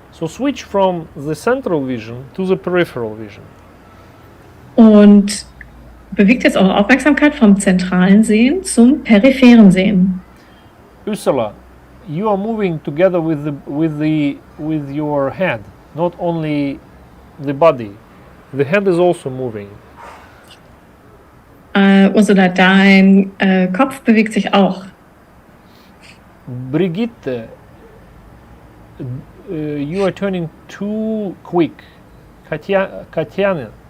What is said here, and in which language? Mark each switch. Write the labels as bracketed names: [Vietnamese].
[English] So switch from the central vision to the peripheral vision. [German] Und bewegt jetzt eure Aufmerksamkeit vom zentralen Sehen zum peripheren Sehen. [English] Ursula, you are moving together with your head, not only the body. The head is also moving. [German] Ursula, dein Kopf bewegt sich auch. [English] Brigitte, you are turning too quick. Katyani.